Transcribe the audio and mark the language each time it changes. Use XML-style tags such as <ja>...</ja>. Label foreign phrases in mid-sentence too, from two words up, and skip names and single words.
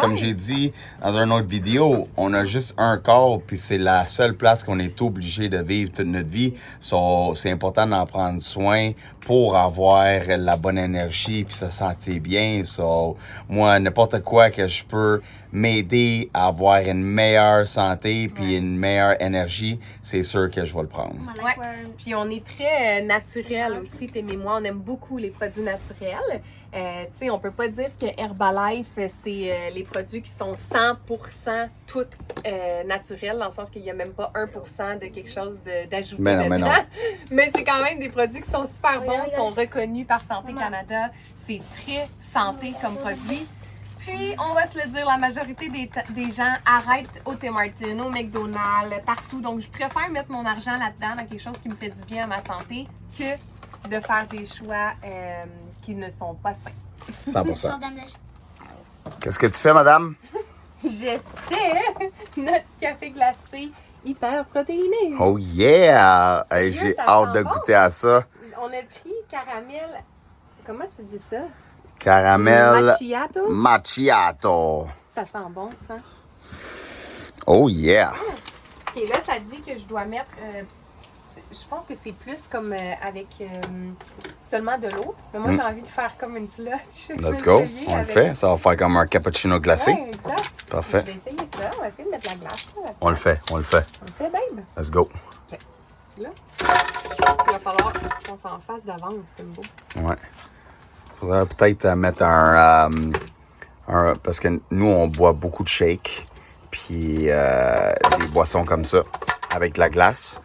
<fr>comme j'ai dit dans une autre vidéo, on a juste un corps, puis c'est la seule place qu'on est obligé de vivre toute notre vie. So, c'est important d'en prendre soin pour avoir la bonne énergie, puis se sentir bien. So, moi, n'importe quoi que je peux m'aider à avoir une meilleure santé, puis une meilleure énergie, c'est sûr que je vais le prendre.</fr> <en>I like</en> <fr>Ouais.</fr> <en>wearing.</en> <fr>Puis on est très naturel aussi, Tim et moi. On aime beaucoup les produits naturels. Tu sais, on peut pas dire que Herbalife, c'est les produits qui sont 100% tout naturels, dans le sens qu'il y a même pas 1% de quelque chose d'ajouté Mais non, mais dedans. non. Mais c'est quand même des produits qui sont super bons, oui, sont oui. reconnus par Santé Canada. C'est très santé comme produit. Puis, on va se le dire, la majorité des gens arrêtent au Tim Hortons, au McDonald's, partout. Donc, je préfère mettre mon argent là-dedans, dans quelque chose qui me fait du bien à ma santé, que de faire des choix qui ne sont pas sains. 100%.</fr> <en>Show them this.</en> <fr>Qu'est-ce que tu fais, madame? J'essaie notre café glacé hyper protéiné.</fr> <en>Oh yeah! Hey,</en> <fr>Sérieux, j'ai ça hâte sent de bon? goûter à ça. On a pris caramel. Comment tu dis ça? Caramel Macchiato. macchiato. Ça sent bon, ça.</fr> <en>Oh yeah!</en> <fr>Ok, là, ça dit que je dois mettre. Je pense que c'est plus comme avec seulement de l'eau. Mais moi, j'ai envie de faire comme une slotch.</fr> <en>Let's go.</en> <fr>On le fait. Ça va faire comme un cappuccino glacé. Ouais, exact. Parfait. Je vais essayer ça. On va essayer de mettre la glace. Là, On le fait. On le fait. on le fait, babe.</fr> <en>Let's go.</en> <fr>Là, je pense qu'il va falloir qu'on s'en fasse d'avance, c'est beau. Ouais. Faudrait peut-être mettre parce que nous, on boit beaucoup de shakes. Puis des boissons comme ça. Avec de la glace.</fr>